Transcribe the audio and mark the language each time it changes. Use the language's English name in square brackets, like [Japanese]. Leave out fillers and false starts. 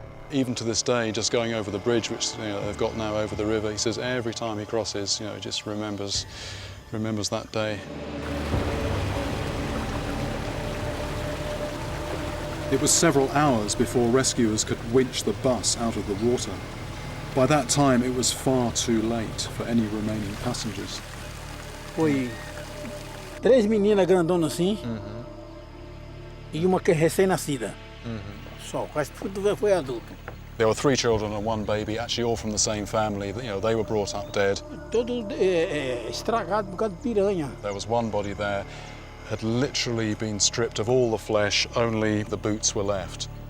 [English] even to this day, just going over the bridge, which they've got now over the river, he says every time he crosses, he just remembers that day. It was several hours before rescuers could winch the bus out of the water. By that time, it was far too late for any remaining passengers. [Portuguese] Foi 3 meninas grandonas assim, e uma que é recém-nascida. Só, quase tudo foi adulto. [English] There were 3 children and 1 baby, actually all from the same family. They were brought up dead. [Portuguese] Todo estragado por causa de piranha. [English] There was 1 body there, had literally been stripped of all the flesh, only the boots were left.